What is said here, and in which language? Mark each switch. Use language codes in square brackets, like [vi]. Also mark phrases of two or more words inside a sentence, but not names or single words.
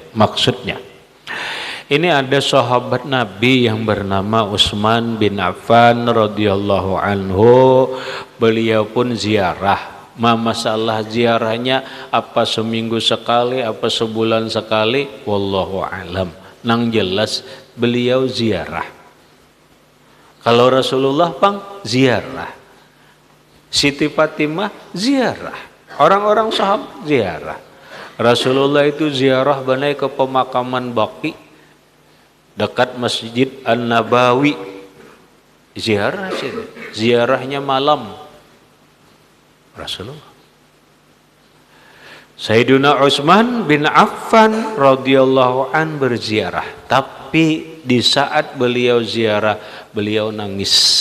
[id] Maksudnya, ini ada sahabat Nabi yang bernama Utsman bin Affan [ar] رضي الله عنه. [id] Beliau pun ziarah. Masalah ziarahnya apa seminggu sekali, apa sebulan sekali, [ar] والله أعلم. [bjn] Nang jelas beliau ziarah. Kalau Rasulullah pang ziarah, Siti Fatimah ziarah, orang-orang sahabat ziarah. Rasulullah itu ziarah banai ke pemakaman Baqi dekat Masjid An-Nabawi. [id] Ziarah sini, ziarahnya malam. Rasulullah. Sayyiduna Utsman bin Affan [ar] رضي الله عن [id] berziarah, tapi di saat beliau ziarah, beliau nangis.